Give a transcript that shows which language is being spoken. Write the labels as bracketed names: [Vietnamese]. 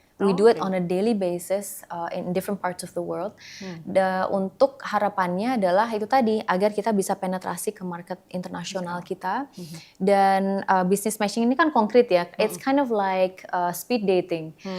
[English] We do it on a daily basis in different parts of the world. [Indonesian] Untuk harapannya adalah itu tadi, agar kita bisa penetrasi ke market internasional kita. Dan business matching ini kan konkret ya. [English] It's kind of like speed dating.